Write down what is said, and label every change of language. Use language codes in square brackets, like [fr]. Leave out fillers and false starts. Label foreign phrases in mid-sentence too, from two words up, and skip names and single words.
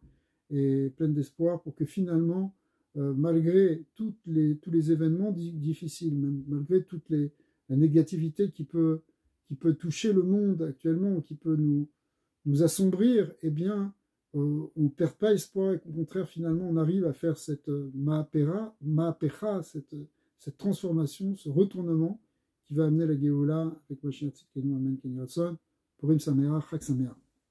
[fr] et pleine d'espoir pour que finalement, malgré tous les événements difficiles, même malgré la négativité qui peut toucher le monde actuellement, qui peut nous assombrir, eh bien, on ne perd pas espoir et qu'au contraire, finalement, on arrive à faire cette ma'apecha, cette transformation, ce retournement qui va amener la Géoula avec [he] משיח צדקנו, אמן, כן ירצון, פורים שמח, חג שמח.